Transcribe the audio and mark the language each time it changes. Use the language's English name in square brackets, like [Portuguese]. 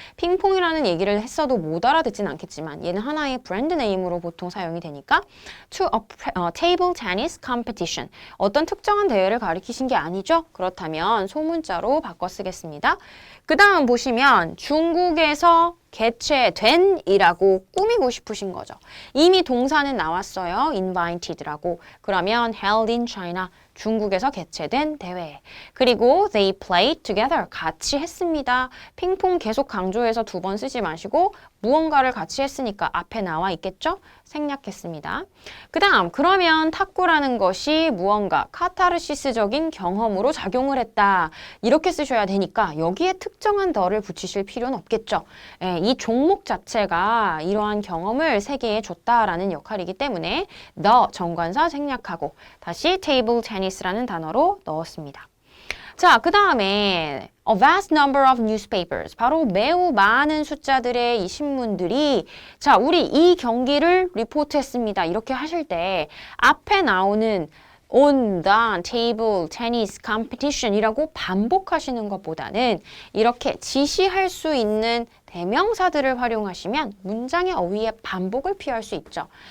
[Korean] 핑퐁이라는 얘기를 했어도 못 알아듣진 않겠지만 얘는 하나의 브랜드 네임으로 보통 사용이 되니까 [English] to a table tennis competition. [Korean] 어떤 특정한 대회를 가리키신 게 아니죠? 그렇다면 소문자로 바꿔 쓰겠습니다. 그 다음 보시면 중국에서 개최된 이라고 꾸미고 싶으신 거죠. 이미 동사는 나왔어요. invited라고. 그러면 [English] held in China. [Korean] 중국에서 개최된 대회. 그리고 [English] they played together. [Korean] 같이 했습니다. 핑퐁 계속 강조해서 두 번 쓰지 마시고 무언가를 같이 했으니까 앞에 나와 있겠죠? 생략했습니다. 그 다음 그러면 탁구라는 것이 무언가 카타르시스적인 경험으로 작용을 했다. 이렇게 쓰셔야 되니까 여기에 특정한 더를 붙이실 필요는 없겠죠. 예, 이 종목 자체가 이러한 경험을 세계에 줬다라는 역할이기 때문에 the 정관사 생략하고 다시 table tennis라는 단어로 넣었습니다. 자, 그 다음에 [English] a vast number of newspapers. [Korean] 바로 매우 많은 숫자들의 이 신문들이 자, 우리 이 경기를 리포트했습니다. 이렇게 하실 때 앞에 나오는 [English] on the table tennis competition [Korean] 이라고 반복하시는 것보다는 이렇게 지시할 수 있는 대명사들을 활용하시면 문장의 어휘의 반복을 피할 수 있죠.